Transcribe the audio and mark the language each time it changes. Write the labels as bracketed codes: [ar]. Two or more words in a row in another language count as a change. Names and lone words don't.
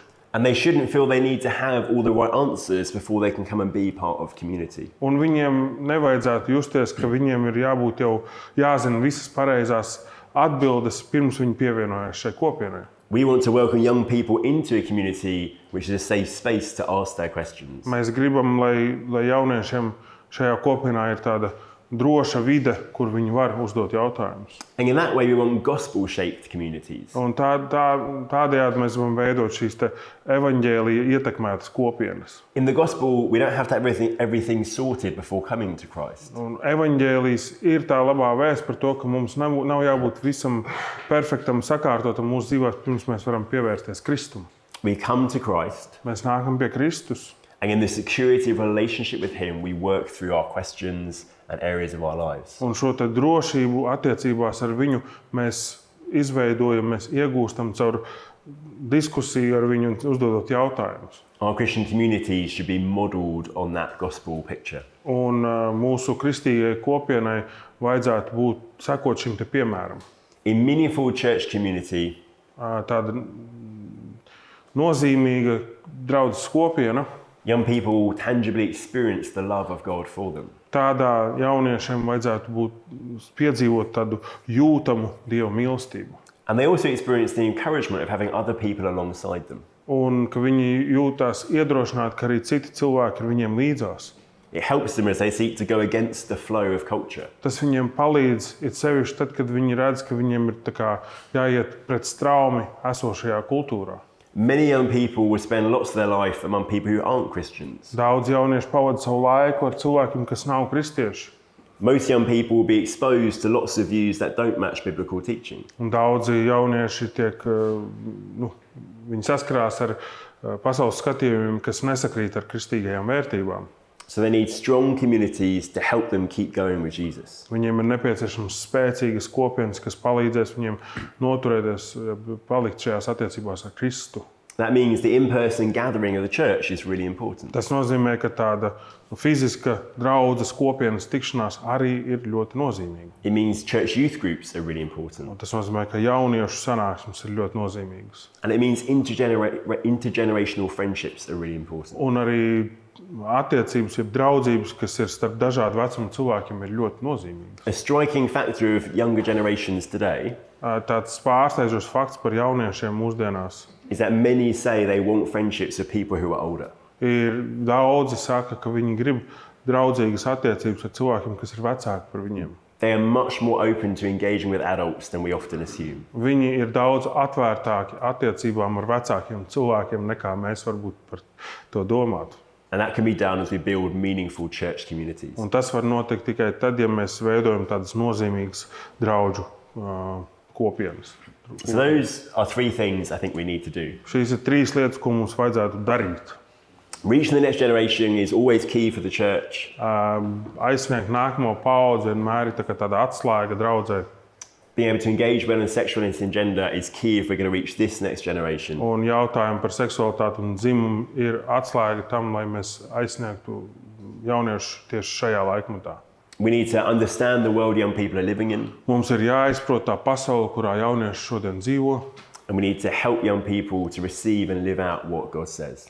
[en] And they shouldn't feel they need to have all the right answers before they can come and be part of community. [lv] Un viņiem nevajadzētu justies, ka viņiem ir jābūt jau jāzina visas pareizās atbildes, pirms viņi pievienojas šai kopienai. [en] We want to welcome young people into a community which is a safe space to ask their questions. [lv] Mēs gribam, lai jauniešiem šajā kopienā ir tāda droša vide, kur viņi var uzdot jautājumus. [en] And in that way we want gospel-shaped communities. [lv] Un tādējādi mēs gribam veidot šīs te evaņģēlija ietekmētas kopienas. [en] In the gospel, we don't have to have everything sorted before coming to Christ. [lv] Un evaņģēlijs ir tā labā vēsts par to, ka mums nav jābūt visam perfektam, sakārtotam mūsu dzīvēs, pirms mēs varam pievērsties Kristum. [en] We come to Christ, [lv] Mēs nākam pie Kristus, [en] and in the security of relationship with Him, we work through our questions and areas of our lives. [lv] un šo te drošību attiecībās ar viņu mēs izveidojam, mēs iegūstam caur diskusiju ar viņu un uzdodot jautājumus. [en] Our Christian communities should be modelled on that gospel picture. [lv] Un mūsu kristīgajai kopienai vajadzētu būt sekot šim te piemēram. [en] In meaningful church community, [lv] Tāda nozīmīga draudzes kopiena, [en] young people tangibly experience the love of God for them. [lv] tādā jauniešiem vajadzētu piedzīvot tādu jūtamu Dieva mīlestību. [en] And they also experience the encouragement of having other people alongside them. [lv] Un ka viņi jūtās iedrošināti, ka arī citi cilvēki ir viņiem līdzās. [en] It helps them as they seek to go against the flow of culture. [lv] Tas viņiem palīdz, it sevišķi tad, kad viņi redz, ka viņiem ir tā kā jāiet pret straumi esošajā kultūrā. [en] Many young people will spend lots of their life among people who aren't Christians. [lv] Daudz jaunieši pavada savu laiku ar cilvēkiem, kas nav kristieši. [en] Most young people will be exposed to lots of views that don't match biblical teaching. [lv] Un daudzi jaunieši viņi saskarās ar pasaules skatījumiem, kas nesakrīt ar kristīgajām vērtībām. [en] So they need strong communities to help them keep going with Jesus. [lv] Viņiem ir nepieciešams spēcīgas kopienas, kas palīdzēs viņiem noturēties, palikt šajās attiecībās ar Kristu. [en] That means the in-person gathering of the church is really important. [lv] Tas nozīmē, ka tāda fiziska draudzes kopienas tikšanās arī ir ļoti nozīmīga. [en] It means church youth groups are really important. [lv] Un tas nozīmē, ka jauniešu sanāksmes ir ļoti nozīmīgas. [en] And it means intergenerational friendships are really important. [lv] Un arī attiecības, jeb draudzības, kas ir starp dažādu vecumu cilvēkiem, ir ļoti nozīmīgas. [en] A striking factor of younger generations today [lv] Tāds pārsteidzošs fakts par jauniešiem mūsdienās [en] is that many say they want friendships with people who are older. [lv] ir daudzi saka, ka viņi grib draudzīgas attiecības ar cilvēkiem, kas ir vecāki par viņiem. [en] They are much more open to engaging with adults than we often assume. [lv] Viņi ir daudz atvērtāki attiecībām ar vecākiem cilvēkiem, nekā mēs varbūt par to domātu. [en] And that can be done as we build meaningful church communities. [lv] Un tas var notikt tikai tad, ja mēs veidojam tādas nozīmīgas draudžu kopienas. [en] So those are three things I think we need to do. [lv] Šīs ir trīs lietas, ko mums vajadzētu darīt. [en] Reaching the next generation is always key for the church. [lv] Aizsniegt nākamo paudzi vienmēr ir tāda atslēga draudzē. [en] Being able to engage well in sexuality and gender is key if we're going to reach this next generation. [lv] Un jautājumi par seksualitāti un dzimumu ir atslēga tam, lai mēs aizsniegtu jauniešus tieši šajā laikmetā. [en] We need to understand the world young people are living in. [lv] Mums ir jāizprot tā pasaule, kurā jaunieši šodien dzīvo. [en] And we need to help young people to receive and live out what God says.